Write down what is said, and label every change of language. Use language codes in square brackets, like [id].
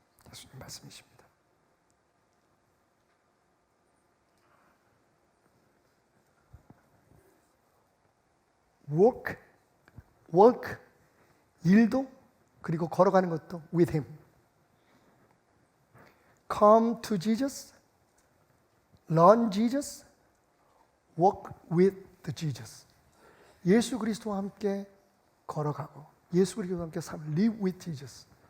[ko] 예수님 말씀이십니다. work, 일도 그리고 걸어가는 것도 [en] with him. Come to Jesus, learn Jesus, walk with the Jesus. [ko] 예수 그리스도와 함께 걸어가고 예수 그리스도와 함께 삶을 [en] live with Jesus.